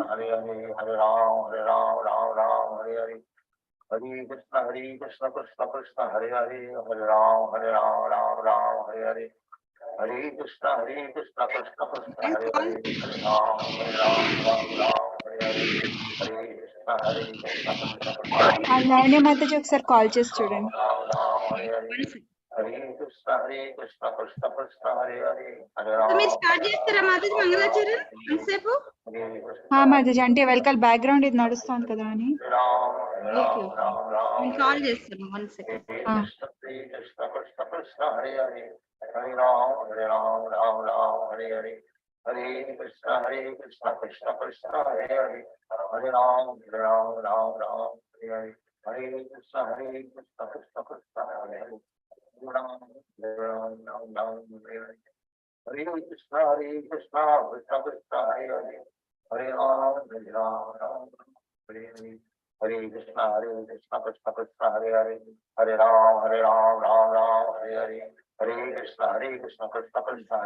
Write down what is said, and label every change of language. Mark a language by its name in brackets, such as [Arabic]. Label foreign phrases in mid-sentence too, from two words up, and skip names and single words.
[Sanskrit] Hare Hare Ram Hare Hare Hare Krishna Krishna Krishna Hare Hare Hare Ram Hare Hare Hare Krishna Krishna Krishna Hare Hare Hare Ram Hare Hare Hare Krishna Krishna Krishna [Telugu] ఆ లావణ్య మాతాజీ ఒకసారి కాల్ చేసి చూడండి. [Sanskrit] Hare Hare Hare Krishna Krishna Krishna Hare Hare Hare Ram [Telugu] మీరు స్టార్ట్ చేస్తారా మాతాజీ మంగళాచరణ్ ఎంతసేపు? మాతాజీ అంటే వెనకాల బ్యాక్గ్రౌండ్ ఇది నడుస్తుంది కదా అని. ఓకే నేను కాల్ చేస్తాను 1 సెకండ్. [Sanskrit] Krishna Krishna Hare Hare Hare Ram Hare Hare Hare Krishna Krishna Krishna Hare Hare Hare Ram Hare Hare Hare Krishna Krishna Krishna Hare Hare Hare Ram Hare Hare Hare Krishna Krishna Krishna Hare Hare Hare Ram Hare Hare Hare Krishna Krishna Krishna Hare Hare Hare Ram Hare Hare Hare Krishna Krishna Krishna Hare